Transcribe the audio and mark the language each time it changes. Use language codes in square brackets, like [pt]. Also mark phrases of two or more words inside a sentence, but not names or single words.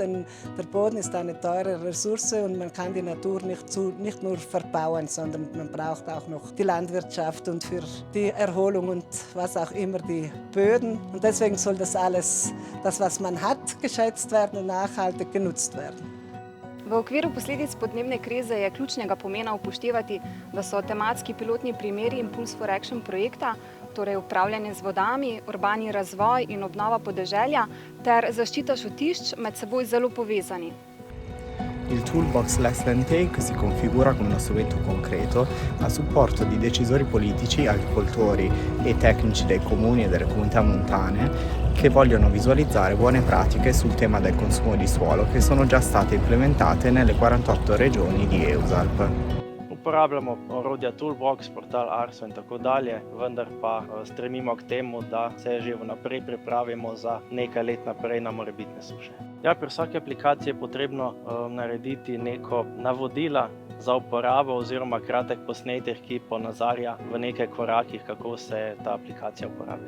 [de] Denn der Boden ist eine teure Ressource und man kann die Natur nicht nur verbauen, sondern man braucht auch noch die Landwirtschaft und für die Erholung und was auch immer die Böden. Und deswegen soll das alles, das was man hat, geschätzt werden und nachhaltig genutzt werden. [sl] V okviru posledic podnebne krize je ključnega pomena upoštevati, da so tematski pilotni primeri Impulse for Action projekta, torej upravljanje z vodami, urbani razvoj in obnova podeželja ter zaščita šotišč med seboj zelo povezani. [it] Il Toolbox Less Than Take si configura come uno strumento concreto a supporto di decisori politici, agricoltori e tecnici dei comuni e delle comunità montane che vogliono visualizzare buone pratiche sul tema del consumo di suolo che sono già state implementate nelle 48 regioni di EUSALP. [sl] Uporabljamo orodja Toolbox, portal Arso in tako dalje, vendar pa stremimo k temu, da se že vnaprej pripravimo za nekaj let naprej na morebitne suše. Ja, pri vsaki aplikaciji je potrebno narediti neko navodila za uporabo oziroma kratek posnetek, ki ponazarja v nekaj korakih, kako se ta aplikacija uporablja.